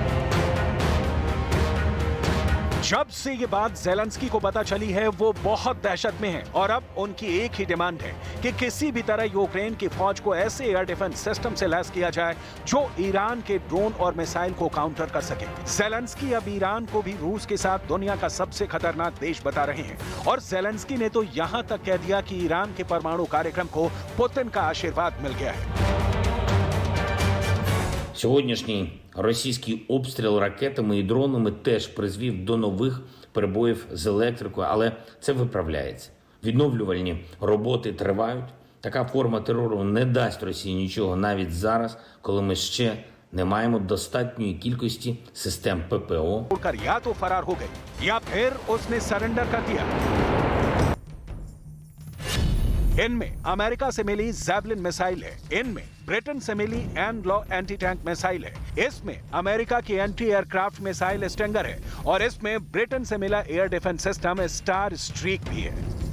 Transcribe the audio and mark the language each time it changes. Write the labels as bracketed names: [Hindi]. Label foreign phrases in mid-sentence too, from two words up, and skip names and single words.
[Hindi] जब से ये बात ज़ेलेंस्की को पता चली है, वो बहुत दहशत में है और अब उनकी एक ही डिमांड है कि किसी भी तरह यूक्रेन की फौज को ऐसे [English] air defense system [Hindi] से लैस किया जाए जो ईरान के ड्रोन और मिसाइल को काउंटर कर सके। ज़ेलेंस्की अब ईरान को भी रूस के साथ दुनिया का सबसे खतरनाक देश बता रहे हैं और ज़ेलेंस्की ने तो यहां तक कह दिया कि ईरान के परमाणु कार्यक्रम को पुतिन का आशीर्वाद मिल गया है। [Ukrainian] Сьогоднішній російський обстріл ракетами і дронами теж призвів до нових перебоїв з електрикою, але це виправляється. Відновлювальні роботи тривають. Така форма терору не дасть Росії нічого навіть зараз, коли ми ще не маємо достатньої кількості систем ППО. [Hindi] या तो फरार हो गई या फिर उसने सरेंडर कर दिया। इनमें अमेरिका से मिली जैवलिन मिसाइल है, इनमें ब्रिटेन से मिली एनग्लो [English] anti tank missile [Hindi] है, इसमें अमेरिका की [English] anti aircraft missile [Hindi] स्टिंगर है और इसमें ब्रिटेन से मिला [English] air defense system [Hindi] स्टार स्ट्रीक भी है।